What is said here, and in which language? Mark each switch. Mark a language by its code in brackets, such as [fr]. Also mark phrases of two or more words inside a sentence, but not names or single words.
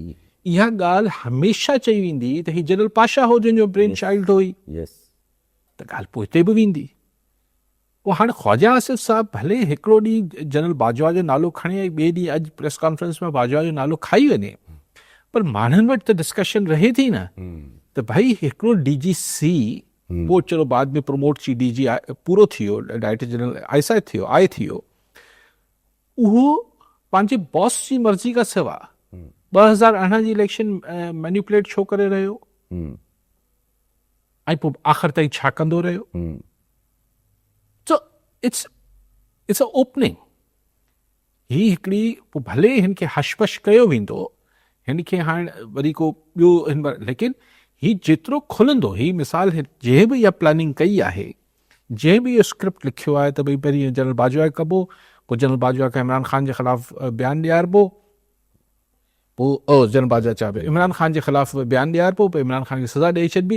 [sd] इहा ॻाल्हि हमेशह चई वेंदी त ही जनरल पाशा हो जंहिंजो [en] brain child [sd] हुई, त ॻाल्हि पोइ हिते बि वेंदी। पोइ हाणे ख़्वाजा आसिफ़ साहब भले हिकिड़ो ॾींहुं जनरल बाजवा जो नालो खणे, ऐं ॿिए ॾींहुं अॼु [en] press conference [sd] में बाजवा जो नालो खाई वञे, पर माण्हुनि वटि त डिस्कशन रहे थी न, त भाई हिकिड़ो DGC, पोइ चलो बाद में प्रमोट थी DG पूरो थियो, [en] Director General [sd] ISI थियो, उहो पंहिंजे बॉस जी मर्ज़ी खां सिवा 2018 जी [en] election manipulate [sd] छो करे रहियो, ऐं पोइ आख़िर ताईं छा कंदो रहियो? [en] So it's a opening. [sd] ही हिकिड़ी, पोइ भले हिन खे हशपश कयो वेंदो, हिन खे हाणे वरी को ॿियो हिन लेकिन ही जेतिरो खुलंदो, ही मिसाल जंहिं बि इहा प्लानिंग कई आहे, जंहिं बि इहो स्क्रिप्ट लिखियो आहे त भई पहिरीं जनरल बाजवा कबो, पोइ जनरल बाजवा खे इमरान ख़ान जे ख़िलाफ़ु बयानु ॾियारिबो, पोइ जनरल बाजवा चवां पियो इमरान ख़ान जे ख़िलाफ़ु बयानु ॾियारिबो, पोइ इमरान ख़ान खे सज़ा ॾेई छॾिबी।